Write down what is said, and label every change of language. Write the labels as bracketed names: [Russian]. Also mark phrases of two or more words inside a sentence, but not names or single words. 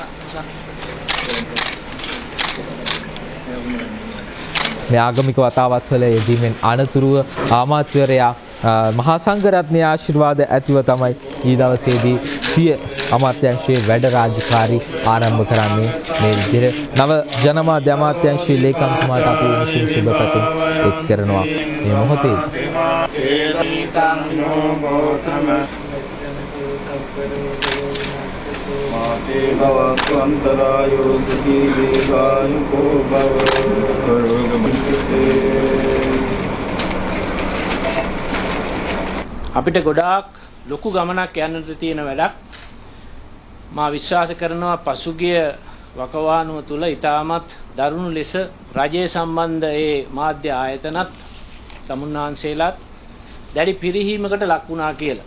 [Sinhala] මේ ආගමික වතාවත් වල යෙදීමෙන් අනතුරුව අමාත්‍යවරයා මහා සංඝරත්නයේ ආශිර්වාද ඇතිව තමයි ඊ දවසේදී සිය අමාත්‍යාංශයේ වැඩ රාජකාරී ආරම්භ කරන්නේ. මේ විදිහට නව ජනමාධ්‍ය අමාත්‍යාංශයේ ලේකම්තුමාට අපි විශේෂ සුබ පැතුම් එක් කරනවා මේ මොහොතේ. [Pali] माते भवतु अंतरायो सुखी दीर्घायुको भव करोगमन्ते [Sinhala] අපිට ගොඩාක් ලොකු ගමනක් යන්නට තියෙන වැඩක්. මා විශ්වාස කරනවා පසුගිය වකවානුව තුල ඊටමත් දරුණු ලෙස රජයේ සම්බන්ධ ඒ මාධ්‍ය ආයතනත් තමුන්නාන්සේලාත් දැඩි පිරිහීමකට ලක් වුණා කියලා.